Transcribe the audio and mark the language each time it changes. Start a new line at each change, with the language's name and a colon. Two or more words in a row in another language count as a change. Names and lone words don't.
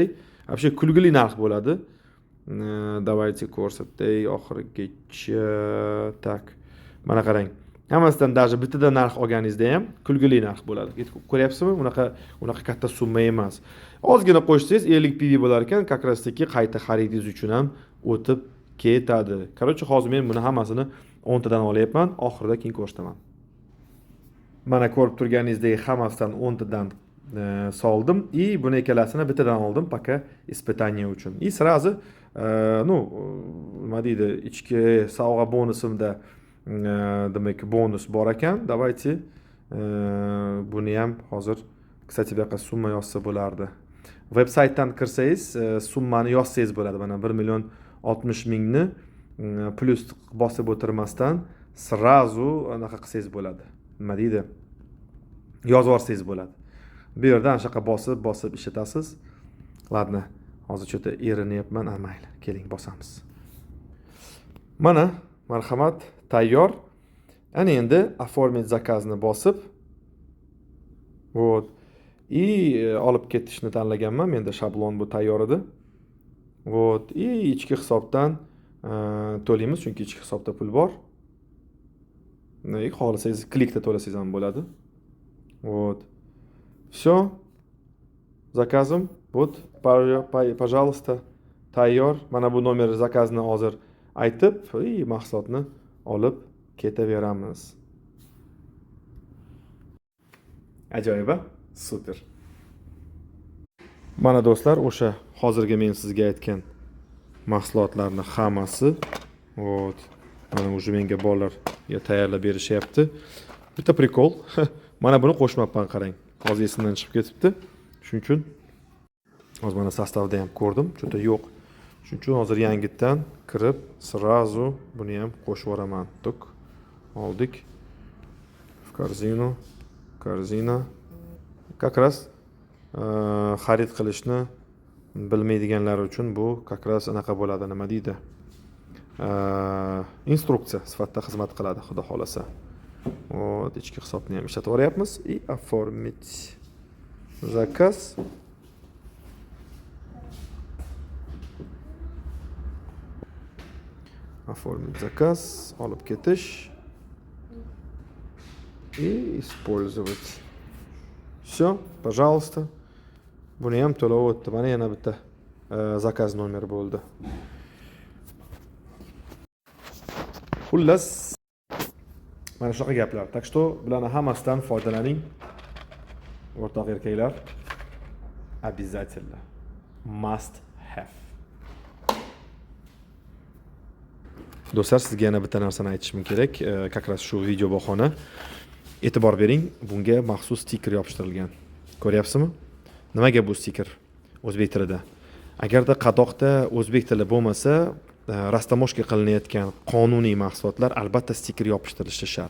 Uzbek: Вообще kulgili narx bo'ladi. Давайте ko'rsatay oxirigacha. Tak. Mana qarang. Hammasidan даже bittadan narx olganingizda ham kulgili narx bo'ladi. Ko'ryapsizmi? Unaqa katta summa emas. Ozgina qo'shsangiz 50 PV bo'lar ekan,
Russian: как раз таки
Uzbek: qayta xaridingiz uchun ham o'tib ketadi. Короче, hozir men buni hammasini 10 tadan olyapman, oxirida keyin ko'rsataman. Mana ko'rib turganingizdek hammasidan 10 tadan soldim и buni ikkalasini bittadan oldim
Russian: пока испытание
Uzbek: uchun.
Russian: И сразу
Uzbek: nima deydi, ichki sovg'a bonusimda demak bonus bor ekan. Давайте buni ham hozir, kстати, bu yoqqa summa yozsa bo'lardi. Veb-saytdan kirsangiz, summani yozsangiz bo'ladi. Mana 1,60,000 ni plus bosib o'tirmasdan сразу anaqa qilsangiz bo'ladi. Nima deydi? Yozib olsangiz bo'ladi. Bu yerdan shunaqa bosib ishlatasiz. Ladna, hozir cho'ta erinyapman, mayli. Keling, bosamiz. Mana, marhamat, tayyor. Ana endi
Russian: оформить заказni
Uzbek: bosib, вот. И olib ketishni tanlaganman. Menda shablon bu tayyor edi.
Russian: Вот.
Uzbek: И ichki hisobdan to'laymiz, chunki ichki hisobda pul bor. Xohlasangiz klikda to'lasangiz ham bo'ladi.
Russian: Вот. Все. Zakazim. Вот. Пожалуйста.
Uzbek: Tayyor. Mana bu nomer zakazni hozir aytib, mahsulotni olib ketaveramiz. Ajoyib, super. Mana do'stlar, o'sha hozirgi men sizga aytgan mahsulotlarning hammasi, вот, mana уже menga bolalarga tayyorlab berishyapti. Bitta prikol. Mana buni qo'shmabman, qarang. Hozir esimdan chiqib ketibdi. Shuning uchun hozir mana sostavda ham ko'rdim, juda yo'q. Shuning uchun hozir yangitdan kirib, сразу buni ham qo'shib yuboraman. Tuk. Oldik.
Russian: В корзину. Корзина. Как раз
Uzbek: xarid qilishni bilmaydiganlar uchun bu
Russian: как раз
Uzbek: anaqa bo'ladi, nima deydi? Instruksiya sifatida xizmat qiladi, xudo xolasa. Вот, ichki hisobni ham ishlatib oryapmiz.
Russian: И оформить заказ. Оформить заказ,
Uzbek: olib ketish
Russian: и использовать. Все, пожалуйста.
Uzbek: Buni ham to'lab o'tdi. Mana yana bitta zakaz nomeri bo'ldi. Xullas, mana shunaqa gaplar.
Russian: Так что
Uzbek: bularning hammasidan foydalaning. O'rtoq erkaklar, обязательно
English: must have.
Uzbek: Do'stlar, sizga yana bitta narsani aytishim kerak.
Russian: Как раз
Uzbek: shu video bahona. E'tibor bering, bunga maxsus stiker yopishtirilgan. Ko'ryapsizmi? Nimaga bu stiker? O'zbek tilida. Agarda qadoqda o'zbek tili bo'lmasa, rastamoshka qilinayotgan qonuniy mahsulotlar albatta stiker yopishtirilishi shart.